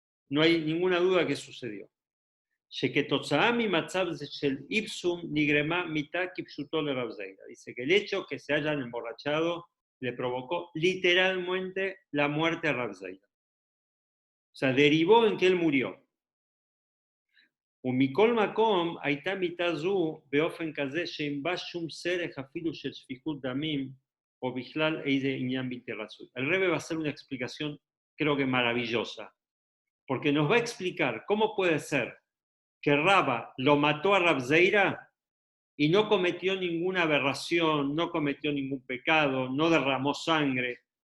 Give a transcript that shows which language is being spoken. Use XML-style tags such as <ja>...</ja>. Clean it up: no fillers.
<es>No hay ninguna duda que sucedió. Dice que el hecho que se hayan emborrachado le provocó literalmente la muerte a Rabzeira. O sea, derivó en que él murió.</es> <he>ומכל מקום הייתה מיתה זו באופן כזה שאם בא שום סרח אפילו של שפיכות דמים o בכלל איזה עניין בלתי רצוי.</he> <es>El Rebbe va a hacer una explicación creo que maravillosa, porque nos va a explicar cómo puede ser que Raba lo mató a Rabzeira y no cometió ninguna aberración, no cometió ningún pecado, no derramó sangre.</es>